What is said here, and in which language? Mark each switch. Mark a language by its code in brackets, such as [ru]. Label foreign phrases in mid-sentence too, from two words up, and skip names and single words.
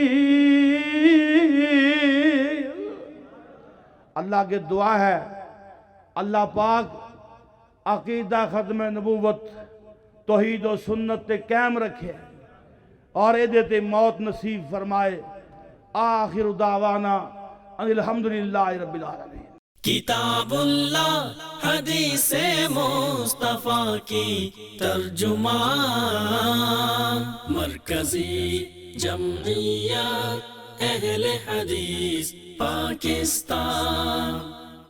[pa] اللہ کی دعا ہے، اللہ پاک عقیدہ ختم نبوت توحید اور سنت تے قائم رکھے اور ایدے تے موت نصیب فرمائے. [ar] آخر دعوانا أن الحمد لله رب العالمين. [ur] کتاب اللہ حدیث مصطفیٰ کی ترجمہ، مرکزی جمعیت اہل حدیث پاکستان.